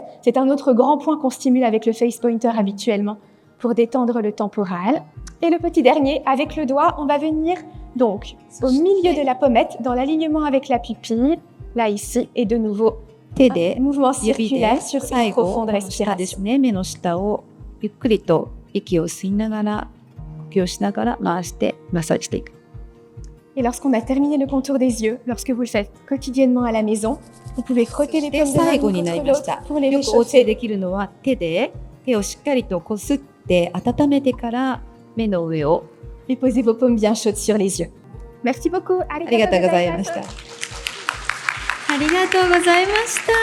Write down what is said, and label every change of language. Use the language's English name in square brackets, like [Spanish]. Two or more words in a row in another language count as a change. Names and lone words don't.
[French] C'est un autre grand point qu'on stimule avec le [English] face pointer [French] habituellement pour détendre le temporal. Et le petit dernier, avec le doigt, on va venir donc au milieu de la pommette, dans l'alignement avec la pupille, là ici, et de nouveau, un mouvement circulaire sur une profonde respiration. [Japanese] 目の下をゆっくりと息を吸いながら、呼吸をしながら回してマッサージしていく。 [French] Et lorsqu'on a terminé le contour des yeux, lorsque vous le faites quotidiennement à la maison, vous pouvez frotter les paumes de main l'une contre l'autre pour les [Japanese] よくお教え [French] réchauffer. [Japanese] できるのは手をしっかりとこすって温めてから目の上を [French] Et posez vos paumes bien chaudes sur les yeux. Merci beaucoup. [Japanese] ありがとうございました。ありがとうございました。